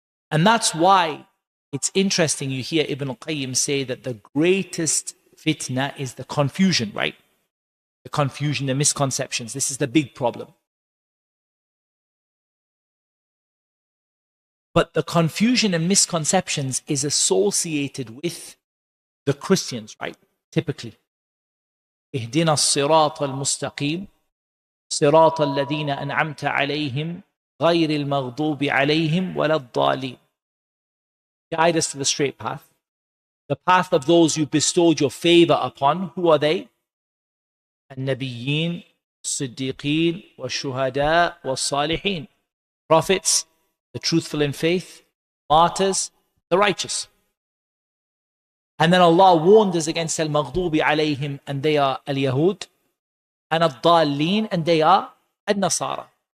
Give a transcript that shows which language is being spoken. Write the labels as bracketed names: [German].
[English] And that's why it's interesting, you hear Ibn al-Qayyim say that the greatest fitna is the confusion, right? The confusion, the misconceptions. This is the big problem. But the confusion and misconceptions is associated with the Christians, right? Typically. [Arabic] اهدنا الصراط المستقيم صراط الذين أنعمت عليهم غير المغضوب عليهم ولا الضالين. [English] Guide us to the straight path. The path of those you bestowed your favor upon. Who are they? [Arabic] النبيين الصديقين والشهداء والصالحين. [English] Prophets, the truthful in faith, martyrs, the righteous. And then Allah warned us against al-maghdubi alayhim, and they are al-Yahud, and al-Dallin, and they are al-Nasara.